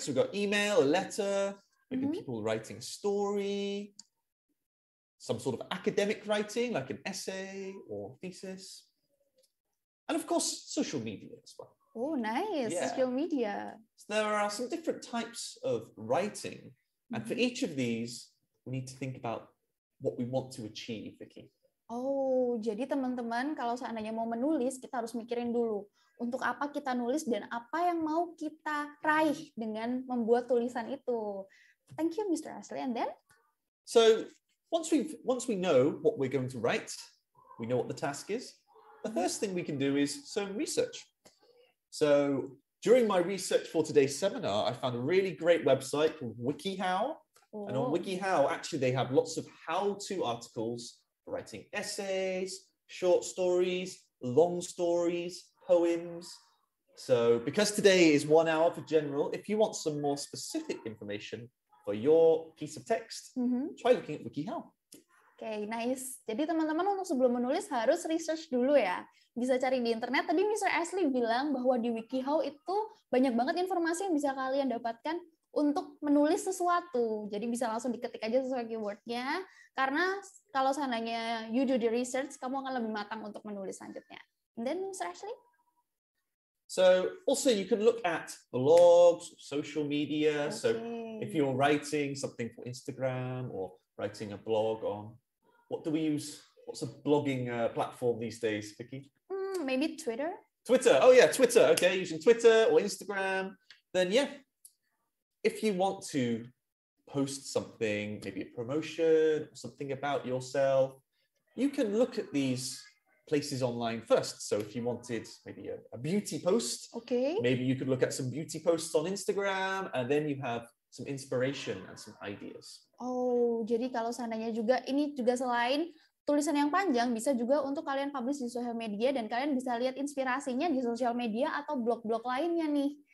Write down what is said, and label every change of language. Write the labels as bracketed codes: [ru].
[en] So we've got email, a letter, maybe people writing a story, some sort of academic writing, like an essay or thesis. And of course, social media as well. Oh, nice. Yeah. Social media. So there are some different types of writing. And for each of these, we need to think about what we want to achieve, Vicky. [id] Oh, jadi teman-teman kalau seandainya mau menulis, kita harus mikirin dulu untuk apa kita nulis dan apa yang mau kita raih dengan membuat tulisan itu. [en] Thank you, Mr. Ashley. And then? So once we know what we're going to write, we know what the task is, the first thing we can do is some research. So during my research for today's seminar, I found a really great website called WikiHow. And on WikiHow, actually, they have lots of how-to articles for writing essays, short stories, long stories, poems. So because today is 1 hour for general, if you want some more specific information for your piece of text, try looking at WikiHow. Okay, nice. [id] Jadi teman-teman untuk sebelum menulis harus research dulu ya. Bisa cari di internet. Tadi Mr. Ashley bilang bahwa di WikiHow itu banyak banget informasi yang bisa kalian dapatkan untuk menulis sesuatu. Jadi bisa langsung diketik aja sesuai keywordnya. Karena kalau seandainya [en] you do the research, [id] kamu akan lebih matang untuk menulis selanjutnya. [en] And then Mr. Ashley? So also you can look at blogs, social media. Okay. So if you're writing something for Instagram or writing a blog on, what do we use? What's a blogging platform these days, Vicky? Maybe Twitter? Twitter. Oh yeah, Twitter. Okay, using Twitter or Instagram. Then yeah, if you want to post something, maybe a promotion, something about yourself, you can look at these places online first. So if you wanted maybe a beauty post, okay, maybe you could look at some beauty posts on Instagram, and then you have some inspiration and some ideas. [id] Oh, jadi kalau seandainya juga ini juga selain tulisan yang panjang, bisa juga untuk kalian publish di sosial media dan kalian bisa lihat inspirasinya di sosial media atau blog-blog lainnya nih.